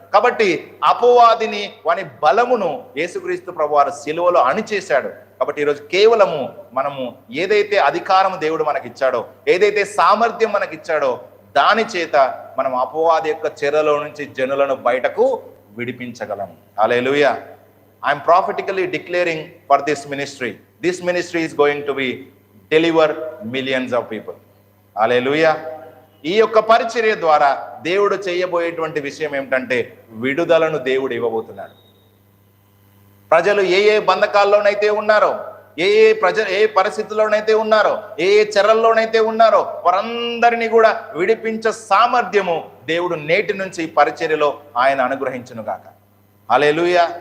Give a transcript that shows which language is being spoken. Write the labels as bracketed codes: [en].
[te] కాబట్టి అపవాదిని, వాని బలమును యేసుక్రీస్తు ప్రభువారు సిలువలో అణిచేశాడు. కాబట్టి ఈరోజు కేవలము మనము ఏదైతే అధికారం దేవుడు మనకిచ్చాడో, ఏదైతే సామర్థ్యం మనకిచ్చాడో దాని చేత మనం అపవాది యొక్క చెరలో నుంచి జనులను బయటకు విడిపించగలం. హల్లెలూయా. [en] I am prophetically declaring for this ministry. This ministry is going to be deliver millions of people. Hallelujah. [te] ఈ యొక్క పరిచర్య ద్వారా దేవుడు చేయబోయేటువంటి విషయం ఏమిటంటే విడుదలను దేవుడు ఇవ్వబోతున్నాడు. ప్రజలు ఏ బంధకాల్లోనైతే ఉన్నారో, ఏ పరిస్థితుల్లోనైతే ఉన్నారో, ఏ చెరల్లోనైతే ఉన్నారో వారందరినీ కూడా విడిపించే సామర్థ్యము దేవుడు నేటి నుంచి ఈ పరిచర్యలో ఆయన అనుగ్రహించును గాక. హల్లెలూయా.